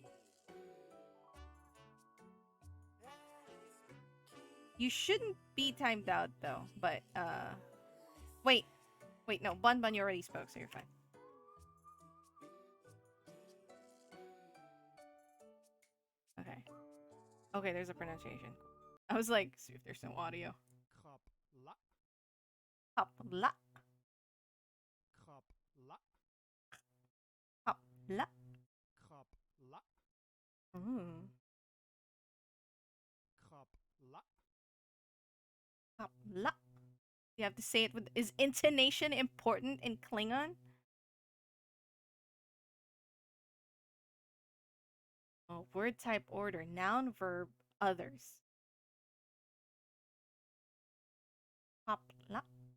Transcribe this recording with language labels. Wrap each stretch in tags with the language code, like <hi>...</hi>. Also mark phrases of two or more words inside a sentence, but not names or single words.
<en>You shouldn't be timed out though, but wait. Wait, no, Bun Bun you already spoke, so you're fine. Okay. Okay, there's a pronunciation. I was like, see if there's no audio. Kapla. Kapla. Kapla. Kapla. Kapla. Ooh. Kapla. Kapla. You have to say it with. Is intonation important in Klingon? Oh, word type order. Noun, verb, others. Kapla.</en>